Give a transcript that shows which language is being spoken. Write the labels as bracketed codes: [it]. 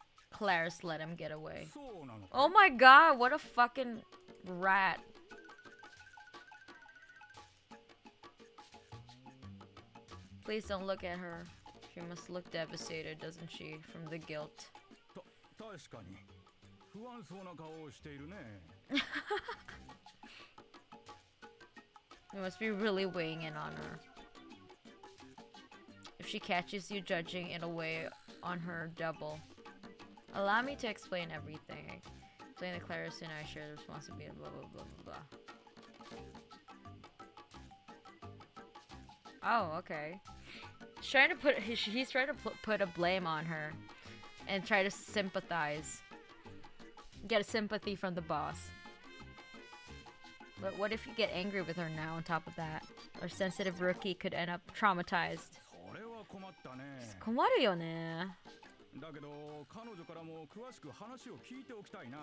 [en] Claris let him get away. Oh my god, what a fucking rat. Please don't look at her. She must look devastated, doesn't she, from the guilt. [ja] 確かに不安そうな顔をしているね。 [en] You must be really weighing in on her. If she catches you judging, it'll weigh on her double. Allow me to explain everything. Explain the Claris and I share the responsibility, blah blah blah blah blah. Oh, okay. He's trying to put a blame on her and try to sympathize. Get a sympathy from the boss. But what if you get angry with her now on top of that? Our sensitive rookie could end up traumatized. [ja] それは困ったね。困るよね。だけど彼女からも詳しく話を聞いておきたいな。